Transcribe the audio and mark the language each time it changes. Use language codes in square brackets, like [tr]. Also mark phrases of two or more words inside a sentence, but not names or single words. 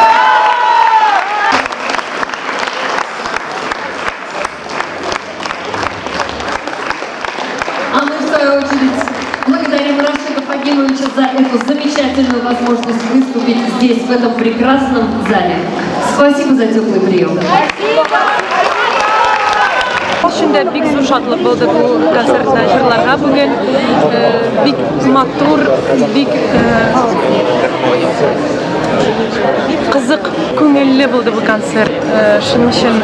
[ru] А мы, в свою очередь, благодарим Рашида Фагимовича за эту замечательную возможность выступить здесь, в этом прекрасном зале. Спасибо за теплый прием. [tt] Шундай бик зур шатлык булды бу концертта җырларга бүген. Бик матур, бик кызык, күңелле булды бу концерт. Шуның өчен